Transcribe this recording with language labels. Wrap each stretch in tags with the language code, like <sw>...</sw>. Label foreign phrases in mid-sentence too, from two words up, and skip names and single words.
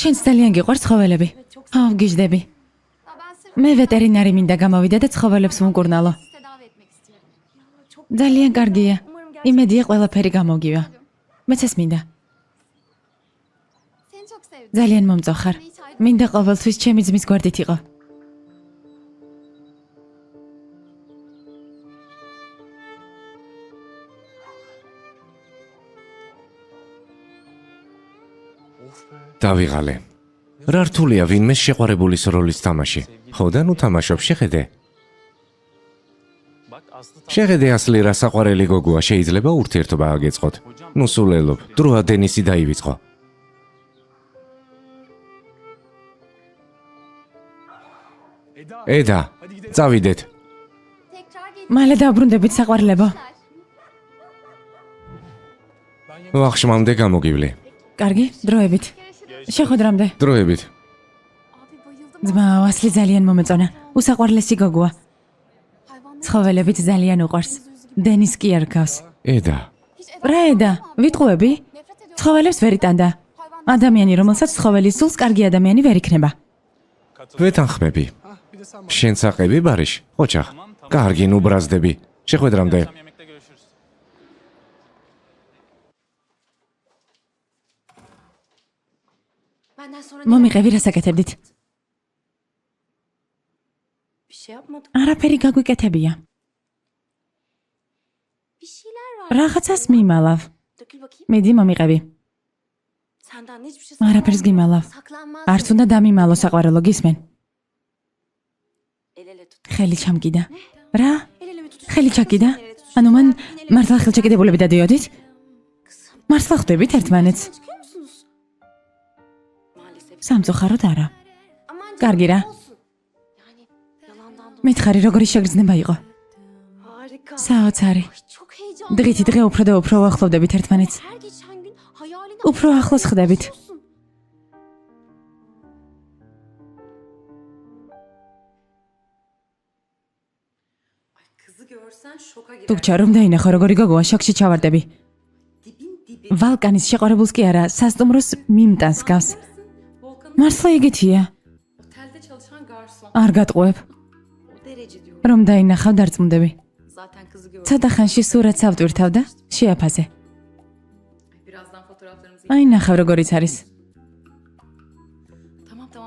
<ka>შენც ძალიან გიყვარს ცხოველები. აუ, გიждები.</ka> <tr>Ya ben sırf</tr> <ka>მე ვეტერინარი მინდა გამოვიდე და ცხოველებს ვუმკურნალო.</ka> <tr>sizi tedavi etmek istiyorum. Ya çok</tr> <ka>ძალიან კარგია. იმედია ყველაფერი გამოგივა. მეც ეს მინდა.</ka> <tr>seni çok sevdim.</tr> <ka>ძალიან მომწოხარ. მინდა ყოველთვის ჩემი ძმის გვერდით იყო. დავიღალე. რა რთულია ვინმე შეყვარებულის როლის თამაში. ხო და ნუ თამაშობ, შეხედე.</ka> <tr>Bak Aslı</tr> <ka>შეხედე ასლი რა საყვარელი გოგოა, შეიძლება ურთიერთობა აგეწყოთ. ნუ სულელობ, დროა დენისი დაივიწყო. eda, წავიდეთ.</ka> <tr>Tekrar gelin.</tr> <ka>მალე დავბრუნდებით საყვარლებო. ვახშმამდე გამოგივლი. კარგი, დროებით. შეხვედრამდე. დროებით.</ka> <tr>Abi bayıldım.</tr> <ka>ძმაო, ასლი ძალიან მომეწონა. უსაყვარლესი გოგოა.</ka> <tr>Hayvanlar</tr> <ka>ცხოველებით ძალიან უყვარს. დენის კი არ გავს. eda,</ka> <tr>hiç</tr> <ka>რა ედა? ვიტყუები?</ka> <tr>nefret ediyorum.</tr> <ka>ცხოველებს ვერ იტანდა. ადამიანი, რომელსაც ცხოველი სულს, კარგი ადამიანი ვერ იქნება. ვეთანხმები.</ka> <tr>Hah, bir de sen bak.</tr> <ka>შენ საყები ბარიშ? ოჩახ. კარგი, ნუ ბრაზდები. შეხვედრამდე.</ka> <tr>yemekte görüşürüz. Benden sonra</tr> <ka>მომიყევი რასაკეთებდით?</ka> <tr>bir şey yapmadım.</tr> <ka>არაფერი გაგვიკეთებია.</ka> <tr>Bir şeyler var.</tr> <ka>რაღაცას მიმალავ.</ka> <tr>Dökül bakayım.</tr> <ka>მიდი მომიყევი.</ka> <tr>Senden hiçbir şey</tr> <ka>არაფერს გიმალავ.</ka> <tr>saklanmaz.</tr> <ka>არც უნდა დამიმალო საყვარელო, გისმენ?</ka> <tr>El ele tut.</tr> <ka>ხელი ჩამკიდა. რა?</ka> <tr>El ele mi tutuşun?</tr> <ka>ხელი ჩაკიდა? ანუ მან მართლა ხელჩაკიდებულები დადიოდით? მართლა ხვდებით ერთმანეთს?</ka> <tr>Çıkıyor musunuz? Maalesef.</tr> <ka>სამწუხაროდ არა.</ka> <tr>Aman</tr> <ka>კარგი რა.</ka> <tr>olsun. Yani yalandan dolayı.</tr> <ka>მითხარი როგორი შეგრძნება იყო.</ka> <tr>Harika.</tr> <ka>საოცარი.</ka> <tr>Ay, çok heyecanlı.</tr> <ka>დღითი დღე უფრო და უფრო უახლოვდებით ერთმანეთს.</ka> <tr>Her geçen gün hayaline</tr> <ka>უფრო ახლოს ხდებით.</ka> <tr>bakıyorsun.</tr> <ka>თუქჩა რომ დაინახო როგორი გოგოა, შოქში ჩავარდები. ვალკანის შეყვარებულს კი არა, სასტუმროს მიმტანს გავს. მართლა იგეთია.</ka> <tr>Otelde çalışan garson.</tr> <ka>არ გატყუებ.</ka> <tr>O derece diyor.</tr> <ka>რომ დაინახავ დარწმუნდები.</ka> <tr>Zaten kızı gördüm.</tr> <ka>ცოტა ხანში სურათს ავტვირთავ და შეაფაზე.</ka> <tr>Birazdan fotoğraflarımızı...</tr> <ka>აი ნახავ როგორიც არის.</ka> <tr>Tamam tamam.</tr>